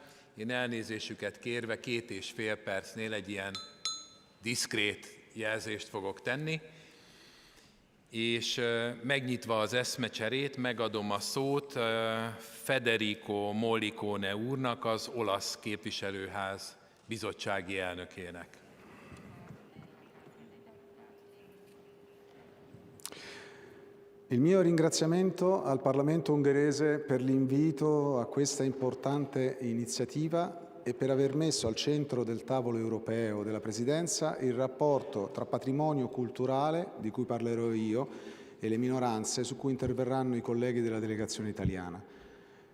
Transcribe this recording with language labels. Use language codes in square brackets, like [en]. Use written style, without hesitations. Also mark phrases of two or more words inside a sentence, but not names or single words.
[hu] Én elnézésüket kérve 2,5 percnél egy ilyen diszkrét jelzést fogok tenni, és megnyitva az eszmecserét, megadom a szót Federico Mollicone úrnak, az olasz képviselőház bizottsági elnökének. [it] Il mio ringraziamento al Parlamento ungherese per l'invito a questa importante iniziativa e per aver messo al centro del tavolo europeo della Presidenza il rapporto tra patrimonio culturale, di cui parlerò io, e le minoranze, su cui interverranno i colleghi della delegazione italiana.